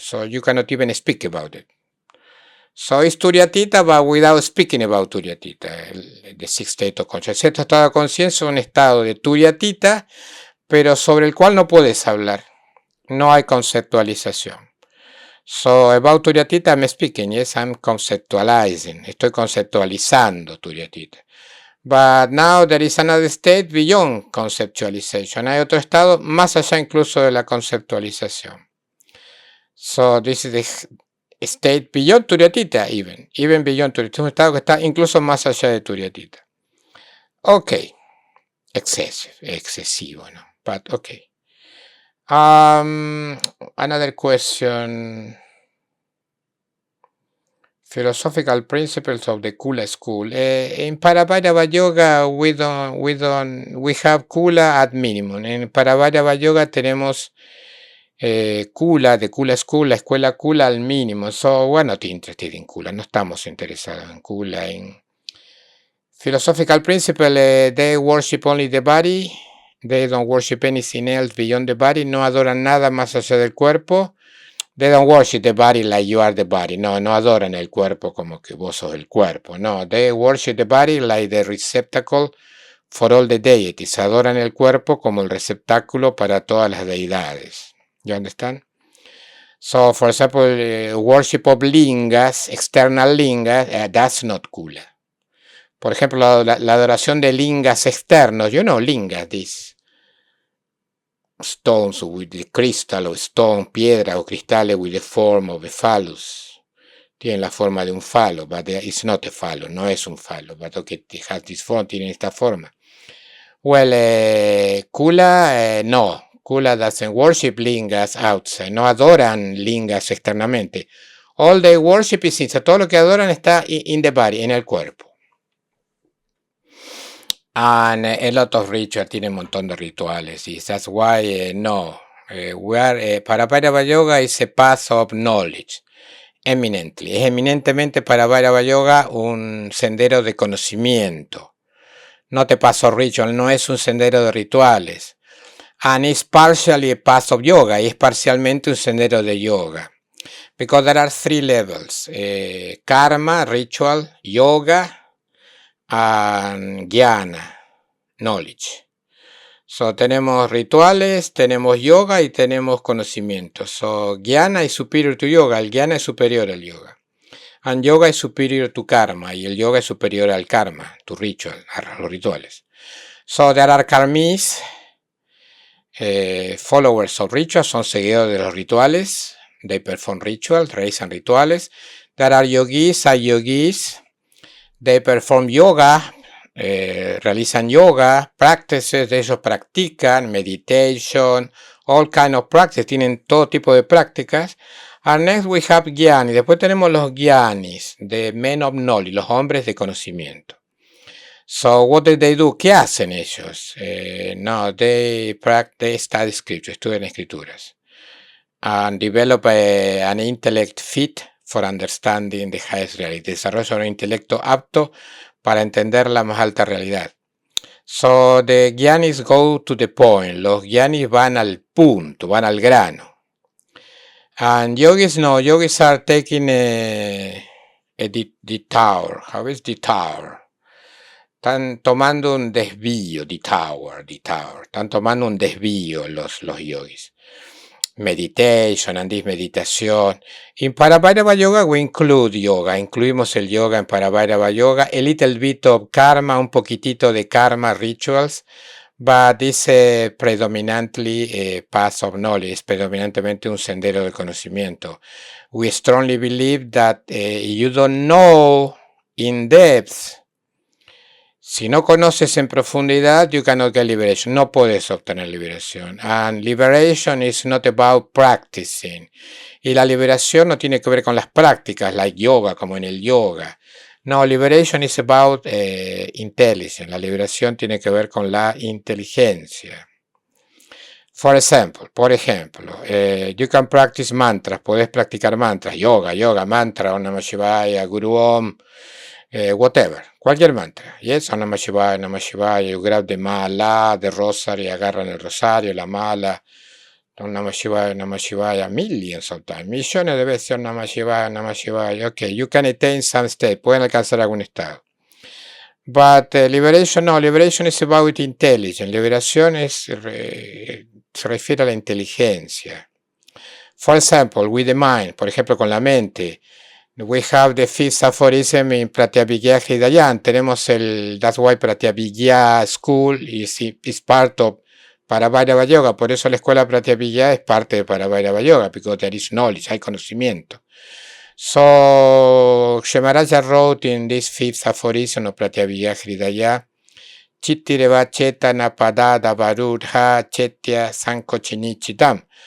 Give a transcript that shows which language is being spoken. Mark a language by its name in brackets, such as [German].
[English] So you cannot even speak about it. So it's Turyatita, but without speaking about Turyatita, the sixth state of consciousness. [Spanish] El sexto estado de conciencia es un estado de Turyatita, pero sobre el cual no puedes hablar. No hay conceptualización. [English] So about Turyatita I'm speaking, yes, I'm conceptualizing. [Spanish] Estoy conceptualizando Turyatita. [English] But now there is another state beyond conceptualization. [Spanish] Hay otro estado más allá incluso de la conceptualización. [English] So this is the state beyond Turyatita, even beyond Turyatita. [Spanish] Un estado que está incluso más allá de Turyatita. [English] Okay. [Spanish] Excesivo, ¿no? [English] But okay. Another question. Philosophical principles of the Kula school. In Paravairava Yoga, we have Kula at minimum. [Spanish] En Paravairava Yoga tenemos Kula, de Kula School, la escuela Kula al mínimo. [English] So we're not interested in Kula. [Spanish] No estamos interesados en Kula. En [English] philosophical principle, they worship only the body. They don't worship anything else beyond the body. [Spanish] No adoran nada más allá del cuerpo. [English] They don't worship the body like you are the body. [Spanish] No adoran el cuerpo como que vos sos el cuerpo. [English] No, they worship the body like the receptacle for all the deities. [Spanish] Adoran el cuerpo como el receptáculo para todas las deidades. [English] You understand? So, for example, worship of lingas, external lingas, that's not Kula. [Spanish] Por ejemplo, la adoración de lingas externos. [English] You know lingas, this. Stones with the crystal, [Spanish] o stone, piedra o cristales [English] with the form of a phallus. [Spanish] Tienen la forma de un falo, [English] but it's not a phallus, [Spanish] no es un falo, [English] but okay, it has this form, [Spanish] tienen esta forma. [English] Well, Kula, no. Kula doesn't worship lingas outside, [Spanish] no adoran lingas externamente. [English] All they worship is inside. [Spanish] Todo lo que adoran está [English] in the body, [Spanish] en el cuerpo. [English] And a lot of rituals, [Spanish] tiene un montón de rituales. Y [English] that's why, no. Paravairava Yoga is a path of knowledge. Eminently. [Spanish] Es eminentemente Paravairava Yoga un sendero de conocimiento. No te paso ritual, no es un sendero de rituales. [English] And it's partially a path of yoga. [Spanish] Y es parcialmente un sendero de yoga. [English] Because there are three levels. Karma, ritual, yoga, and jnana, knowledge. So [Spanish] tenemos rituales, tenemos yoga y tenemos conocimiento. [English] So jnana is superior to yoga. [Spanish] El jnana es superior al yoga. [English] And yoga is superior to karma. [Spanish] Y el yoga es superior al karma, [English] to ritual, [Spanish] a los rituales. [English] So there are karmis, followers of rituals, [Spanish] son seguidores de los rituales. [English] They perform rituals, [Spanish] realizan rituales. [English] There are yogis, they perform yoga, [Spanish] realizan yoga, [English] practices, [Spanish] de ellos practican, [English] meditation, all kind of practice, [Spanish] tienen todo tipo de prácticas. [English] And next we have jnani, [Spanish] después tenemos los jnanis, [English] the men of knowledge, [Spanish] los hombres de conocimiento. [English] So what do they do? [Spanish] ¿Qué hacen ellos? [English] No, they study scripture, [Spanish] estudian escrituras. [English] And develop an intellect fit for understanding the highest reality. [Spanish] Desarrolla un intelecto apto para entender la más alta realidad. [English] So the jnanis go to the point. [Spanish] Los jnanis van al punto, van al grano. [English] And yogis no. Yogis are taking a detour. How is detour? [Spanish] Están tomando un desvío. [English] Detour. [Spanish] Están tomando un desvío los yogis. [English] Meditation and this [Spanish] meditación. [English] In Paravairava Yoga we include yoga. [Spanish] Incluimos el yoga en Paravairava Yoga. [English] A little bit of karma, [Spanish] un poquitito de karma [English] rituals. But it's predominantly a path of knowledge. [Spanish] Predominantemente un sendero de conocimiento. [English] We strongly believe that you don't know in depth. [Spanish] Si no conoces en profundidad, [English] you cannot get liberation. [Spanish] No puedes obtener liberación. [English] And liberation is not about practicing. [Spanish] Y la liberación no tiene que ver con las prácticas, [English] like yoga, [Spanish] como en el yoga. [English] No, liberation is about intelligence. [Spanish] La liberación tiene que ver con la inteligencia. Por ejemplo, [English] you can practice mantras, [Spanish] podés practicar mantras, yoga, mantra, Om Namah Shivaya, Guru Om, whatever, cualquier mantra. [English] Yes, Om Namah Shivaya, you grab the mala, the rosary, [Spanish] agarran el rosario, la mala, [English] Om Namah Shivaya, millions of times, [Spanish] millones de veces [English] Om Namah Shivaya, ok, you can attain some state, [Spanish] pueden alcanzar algún estado. [English] But liberation, no, liberation is about intelligence, [Spanish] liberación se refiere a la inteligencia. [English] For example, with the mind, [Spanish] por ejemplo, con la mente. [English] We have the fifth aphorism in Pratyabhijna Hridayam. [Spanish] Tenemos [English] that's why Pratyabhijna School is part of Paravairava Yoga. [Spanish] Por eso la escuela Pratyabhijna es parte de Paravairava Yoga, [English] because there is knowledge, [Spanish] hay conocimiento. [English] So, Shemaraja wrote in this fifth aphorism of Pratyabhijna Hridayam, Chittireva Chetana Padada Varudha Chetya Sankochinichitam.